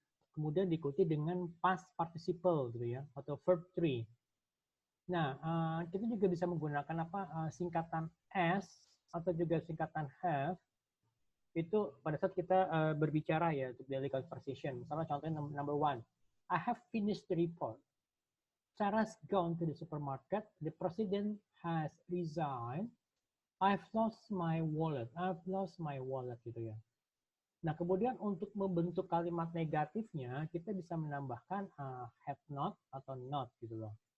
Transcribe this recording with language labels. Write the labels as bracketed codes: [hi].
[id] Kemudian diikuti dengan past participle gitu ya atau verb 3. Nah, kita juga bisa menggunakan singkatan as atau juga singkatan have itu pada saat kita berbicara ya untuk daily conversation. Misalnya contohnya [en] number 1, I have finished the report. Sarah's gone to the supermarket. The president has resigned. I've lost my wallet. I've lost my wallet gitu ya. [id] Nah, kemudian untuk membentuk kalimat negatifnya, kita bisa menambahkan have not atau not gitu loh.